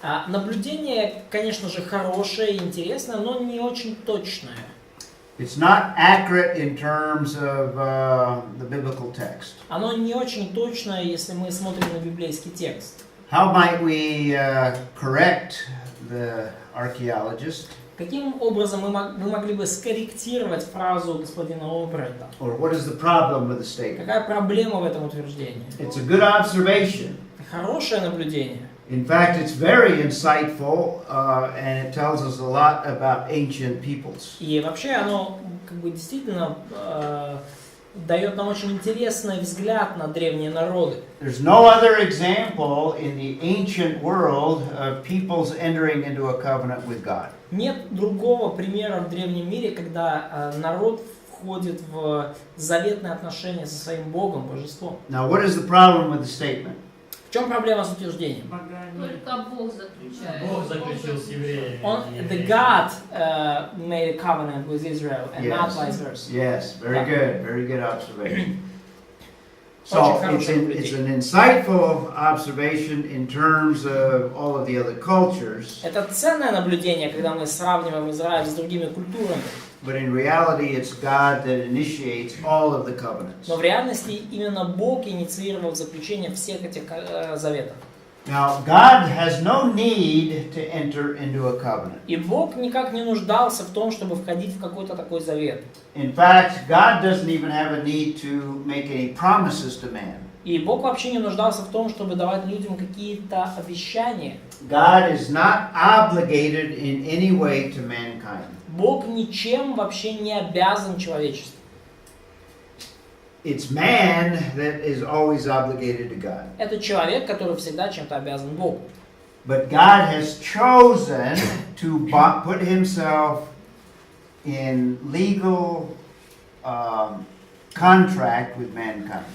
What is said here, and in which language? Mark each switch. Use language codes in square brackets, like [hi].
[ru] Наблюдение, конечно же, хорошее и интересное, но не очень точное. [en] It's not accurate in terms of the biblical text. [ru] Оно не очень точное, если мы смотрим на библейский текст. [en] How might we correct the archaeologist? [ru] Каким образом мы могли бы скорректировать фразу господина Олбрайта? [en] Or what is the problem with the statement? [ru] Какая проблема в этом утверждении? [en] It's a good observation. [ru] Хорошее наблюдение. [en] In fact, it's very insightful, and it tells us a lot about ancient peoples. [ru] И вообще оно как бы действительно дает нам очень интересный взгляд на древние народы. [en] There's no other example in the ancient world of peoples entering into a covenant with God. [ru] Нет другого примера в древнем мире, когда народ входит в заветные отношения со своим Богом, Божеством. [en] Now, what is the problem with the statement? [ru] В чем проблема с утверждением? Богами. Только Бог заключает. Бог заключил с евреями. [en] The God made a covenant with Israel and not Yes. vice versa. Yes, very good observation. So [ru] Очень [en] it's, [ru] хорошее [en] it's [ru] наблюдение. [en] an insightful observation in terms of all of the other cultures, [ru] Это ценное наблюдение, когда мы сравниваем Израиль с другими культурами. [en] but in reality it's God that initiates all of the covenants. [ru] Но в реальности именно Бог инициировал заключение всех этих заветов. [en] Now, God has no need to enter into a covenant. [ru] И Бог никак не нуждался в том, чтобы входить в какой-то такой завет. [en] In fact, God doesn't even have a need to make any promises to man. [ru] И Бог вообще не нуждался в том, чтобы давать людям какие-то обещания. [en] God is not obligated in any way to mankind. [ru] Бог ничем вообще не обязан человечеству. [en] It's man that is always obligated to God. [ru] Это человек, который всегда чем-то обязан Богу. [en] But God has chosen to put himself in legal contract with mankind.